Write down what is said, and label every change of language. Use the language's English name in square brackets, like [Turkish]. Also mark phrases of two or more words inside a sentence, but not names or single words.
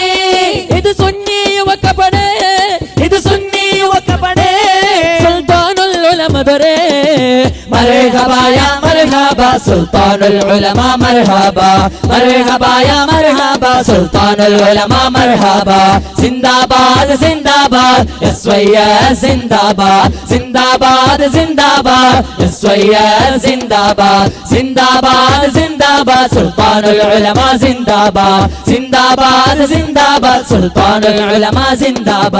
[Kannada] ಇದು ಸುನ್ನಿ ಯುವಕ ಪಡೆ, ಇದು ಸುನ್ನಿ ಯುವಕ ಪಡೆ ಸುಲ್ತಾನುಲ್ ಉಲಮಾ ದೊರೆ। [Arabic] مرحبا يا مرحبا سلطان العلماء مرحبا مرحبا يا مرحبا سلطان العلماء مرحبا. [Hindi] जिंदाबाद जिंदाबाद सैयद जिंदाबाद जिंदाबाद जिंदाबाद सैयद जिंदाबाद जिंदाबाद जिंदाबाद सुल्तानुल उलमा जिंदाबाद जिंदाबाद जिंदाबाद सुल्तानुल उलमा जिंदाबाद।